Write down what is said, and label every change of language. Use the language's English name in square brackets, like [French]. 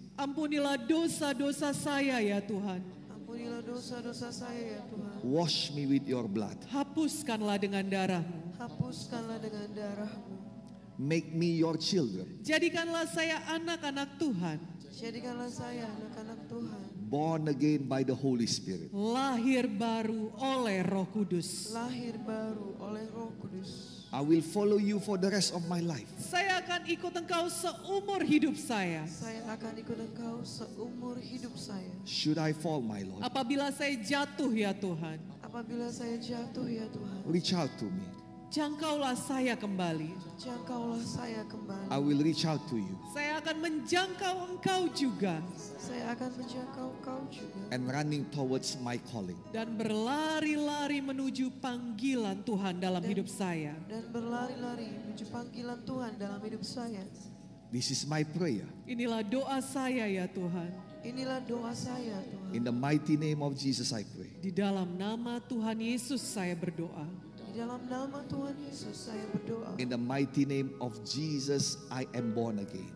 [Indonesian] Ampunilah dosa-dosa saya ya Tuhan. Ampunilah dosa-dosa saya ya Tuhan. [English] Wash me with your blood. [Indonesian] Hapuskanlah dengan darah-Mu. Hapuskanlah dengan darah-Mu. [English] Make me your children. [Indonesian] Jadikanlah saya anak-anak Tuhan. Jadikanlah saya anak-anak Tuhan. [English] Born again by the Holy Spirit. [Indonesian] Lahir baru oleh Roh Kudus. Lahir baru oleh Roh Kudus. [English] I will follow you for the rest of my life. [Indonesian] Saya akan ikut Engkau seumur hidup saya. Saya akan ikut Engkau seumur hidup saya. [English] Should I fall, my Lord, [Indonesian] Apabila saya jatuh ya Tuhan, Apabila saya jatuh ya Tuhan, [English] reach out to me. [Indonesian] jangkaulah saya kembali. jangkaulah saya kembali. [English] I will reach out to you [Indonesian] Saya akan menjangkau Engkau juga. Saya akan menjangkau Engkau juga. [English] and running towards my calling. [Indonesian] Dan berlari-lari menuju panggilan Tuhan dalam hidup saya. Dan berlari-lari menuju panggilan Tuhan dalam hidup saya. [English] This is my prayer. [Indonesian] Inilah doa saya ya Tuhan. Inilah doa saya Tuhan. [English] In the mighty name of Jesus I pray. [Indonesian] Di dalam nama Tuhan Yesus saya berdoa. Di dalam nama Tuhan Yesus saya berdoa. [English] In the mighty name of Jesus I am born again.